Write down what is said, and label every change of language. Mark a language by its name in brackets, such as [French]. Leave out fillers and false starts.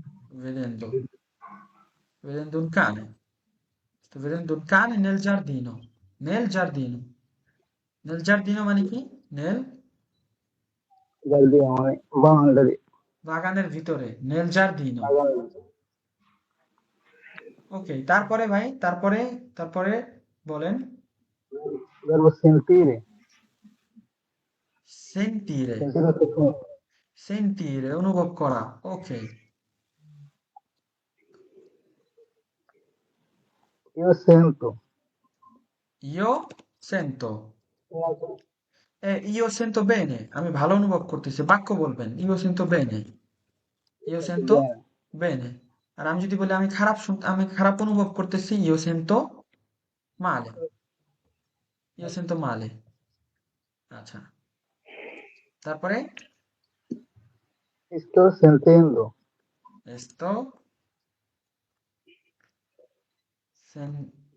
[Italian] Vedendo, vedendo un cane. Sto vedendo un cane nel giardino. Nel giardino. Nel giardino [Bangla] মানে কি? [Italian] Nel guardiamo, boundary, [Bangla] বাগানের ভিতরে। [Italian] Nel giardino. magari, [Bangla] ওকে, তারপরে ভাই, তারপরে বলেন। [Italian] verbo sentire, Sentire, sentire profondo, [Bangla] sentire, অনুভব করা। ওকে, [Italian] io sento, io sento, io sento bene, [Bangla] আমি ভালো অনুভব করতেছি। বাক্য বলবেন, [Italian] io sento bene, io sento bene, bene। [Bangla] আর আমি যদি বলি আমি খারাপ অনুভব করতেছি, [Italian] io sento male, io sento male। [Bangla] আচ্ছা, তারপরে [Italian] sto sentendo, sto sen-